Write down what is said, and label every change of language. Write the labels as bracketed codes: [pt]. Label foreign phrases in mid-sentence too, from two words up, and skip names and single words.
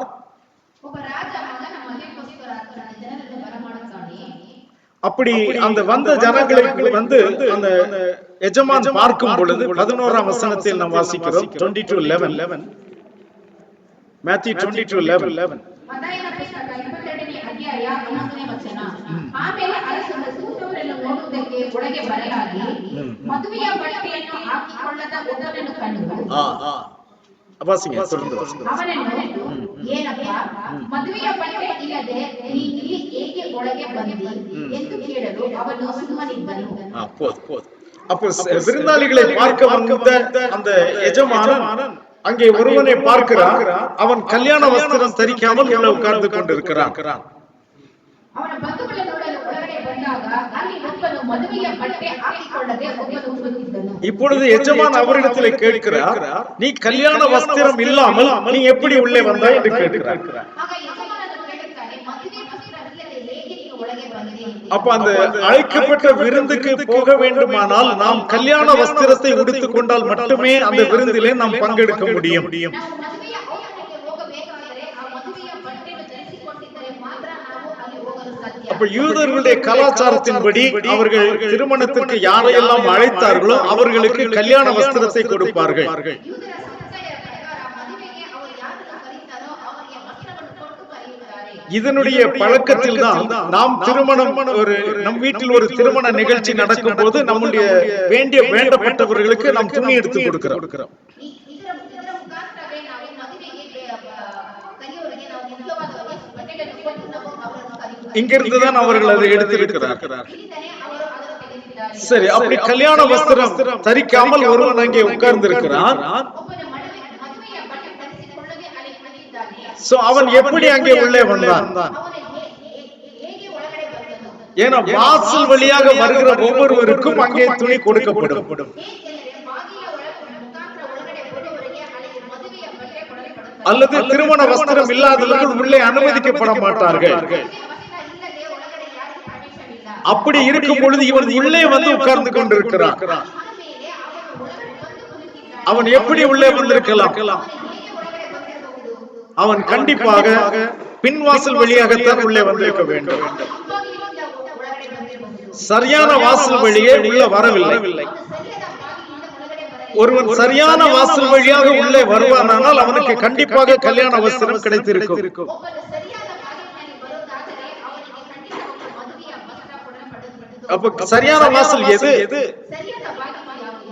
[ta] அப்படி அந்த வந்த ஜனங்களுக்கு வந்து அந்த எஜமான் பார்க்கும் பொழுது 11ஆம் வசனத்தில் நாம் வாசிக்கிறோம். 22:11, Matthew 22:11. [kn] ಆಮೇಲೆ ಅರಸನು ಕೂತವರನ್ನು ನೋಡುವುದಕ್ಕೆ ಒಳಗೆ ಬರಲಾಗಿ ಮದುವೆಯ ಬಟ್ಟೆಯನ್ನು ಹಾಕಿಕೊಳ್ಳದ ಒಬ್ಬನನ್ನು ಕಂಡು ಅವನನ್ನು, ಏನಪ್ಪ ಮದುವೆಯ ಬಟ್ಟೆ ಇಲ್ಲದೆ ನೀ ಇಲ್ಲಿ ಏಕೆ ಒಳಗೆ ಬಂದಿ ಎಂದು ಕೇಳಲು ಅವನು ಸುಮ್ಮನಿದ್ದನು. [ta] அப்போ விருந்தாளிகளை பார்க்க வந்த அந்த எஜமானன் அங்கே ஒருவனை பார்க்கிறான். அவன் கல்யாண வஸ்திரம் தரிக்காமல் உள்ள உட்கார்ந்து கொண்டிருக்கிறான். [kn] ಅವನ ಬಂಧುಗಳನ್ನು ನೋಡಲು ಒಳಗಡೆ ಬಂದಾಗ ಅಲ್ಲಿ ಒಬ್ಬನು ಮದುವೆಯ ಬಟ್ಟೆ ಹಾಕಿಕೊಳ್ಳದೆ ಒಬ್ಬನು ಕೂತಿದ್ದನು. [ta] இப்பொழுது எஜமான் அவரிடத்திலே கேட்கிறார், நீ கல்யாண வஸ்திரம் இல்லாமல் நீ எப்படி உள்ளே வந்தாய் என்று கேட்கிறார். [kn] ಆಗ ಯಜಮಾನನು ಕೇಳುತ್ತಾನೆ, ಮದುವೆ ವಸ್ತ್ರ ಇಲ್ಲದೆ ಹೇಗೆ ನೀನು ಒಳಗೆ ಬಂದೆ? [ta] அப்ப அந்த அழைக்கப்பட்ட விருந்துக்கு போக வேண்டுமானால் நாம் கல்யாண வஸ்திரத்தை உடுத்திக் கொண்டால் மட்டுமே அந்த விருந்திலே நாம் பங்கெடுக்க முடியும். [kn] ನಾವು ಮದುವೆಯ ಔತಣಕ್ಕೆ ಹೋಗಬೇಕಾದರೆ ಆ ಮದುವೆಯ ಬಟ್ಟೆಯನ್ನು ಧರಿಸಿಕೊಂಡಿದ್ದರೆ ಮಾತ್ರ ನಾವು ಅಲ್ಲಿ ಹೋಗಲು ಸಾಧ್ಯ. [ta] அப்ப யூதர்களுடைய கலாச்சாரத்தின்படி அவர்கள் திருமணத்திற்கு யாரையெல்லாம் அழைத்தார்களோ அவர்களுக்கு கல்யாண வஸ்திரத்தை கொடுப்பார்கள். [kn] ಯೂದರ ಸಂಪ್ರದಾಯದ ಪ್ರಕಾರ ಮದುವೆಗೆ ಅವರು ಯಾರನ್ನು ಕರೀತಾರೋ ಅವರಿಗೆ ವಸ್ತ್ರವನ್ನು ಕೊಟ್ಟು ಕರೆಯುತ್ತಾರೆ. [ta] இதனுடைய பழக்கத்தில் தான் நாம் திருமணம், நம் வீட்டில் ஒரு திருமண நிகழ்ச்சி நடக்கும் போது நம்முடைய வேண்டப்பட்டவர்களுக்கு நாம் துணி எடுத்து கொடுக்கிறோம். [kn] ಇದರ ಮುಖಾಂತರವೇ ನಾವು ಮದುವೆಗೆ ಕರೆಯುವವರಿಗೆ ನಾವು ಮುಖ್ಯವಾದ ಬಟ್ಟೆಗಳನ್ನು ಕೊಟ್ಟು ನಾವು ಅವರನ್ನು ಕರೆಯುತ್ತಾರೆ. [ta] இங்கிருந்து தான் அவர்கள் அதை எடுத்திருக்கிறார். [kn] ಇಲ್ಲಿಂದಲೇ ಅವರು ಅದನ್ನು ತೆಗೆದಿದ್ದಾರೆ. [ta] சரி, அப்படி கல்யாண வஸ்திரம் தரிக்காமல் ஒருவன் அங்கே உட்கார்ந்து இருக்கிறான். [kn] ಒಬ್ಬನು ಮದುವೆಯ ಬಟ್ಟೆ ಧರಿಸಿಕೊಳ್ಳದೆ ಅಲ್ಲಿ ಕುಳಿತಿದ್ದಾನೆ. [ta] சோ அவன் எப்படி அங்கே உள்ளே வந்தான்? [kn] ಅವನು ಹೇಗೆ ಒಳಗಡೆ ಬಂದನು? [ta] ஏன்னா வாசல் வழியாக வருகிற ஒவ்வொருவருக்கும் அங்கே துணி கொடுக்கப்படும். [kn] ಏಕೆಂದರೆ ಬಾಗಿಲ ಮುಖಾಂತರ ಒಳಗಡೆ ಬರುವವರಿಗೆ ಅಲ್ಲಿ ಮದುವೆಯ ಬಟ್ಟೆ ಕೊಡಲ್ಪಡುತ್ತದೆ. [ta] அல்லது திருமண வஸ்திரம் இல்லாதவர்கள் உள்ளே அனுமதிக்கப்பட மாட்டார்கள். [kn] ವಸ್ತ್ರ ಇಲ್ಲದೆ ಒಳಗಡೆ ಯಾರಿಗೂ ಪ್ರವೇಶವಿಲ್ಲ. [ta] அப்படி இருக்கும் பொழுது இவன் உள்ளே வந்து உட்கார்ந்து கொண்டிருக்கிறான். [kn] ಆಮೇಲೆ ಅವನು ಒಳಗಡೆ ಬಂದು ಕುಳಿತಿದ್ದಾನೆ. [ta] அவன் எப்படி உள்ளே வந்திருக்கலாம்? [kn] ಹೇಗೆ ಒಳಗಡೆ ಬಂದಿರಬಹುದು? [ta] அவன் கண்டிப்பாக பின்வாசல் வழியாகத்தான் உள்ளே வந்திருக்க வேண்டும். [kn] ಹಿಂಬಾಗಿಲಿನಿಂದ ಒಳಗಡೆ ಬಂದಿರಬಹುದು. [ta] சரியான வாசல் வழியே உள்ள வரவில்லை. [kn] ಸರಿಯಾದ ಬಾಗಿಲಿನಿಂದ ಒಳಗಡೆ ಬರಲಿಲ್ಲ. [ta] ஒருவன் சரியான வாசல் வழியாக உள்ளே வருவானால் அவனுக்கு கண்டிப்பாக கல்யாண வஸ்திரம் கிடைத்திருக்கும். [kn] ಒಬ್ಬನು ಸರಿಯಾದ ಬಾಗಿಲಿನಲ್ಲಿ ಬರುವುದಾದರೆ ಅವನಿಗೆ ಖಂಡಿತವಾಗಿ ಮದುವೆಯ ವಸ್ತ್ರ ಕೊಡಲ್ಪಡುತ್ತದೆ. [ta] அப்ப சரியான வாசல் எது? சரியான பாக்கியம்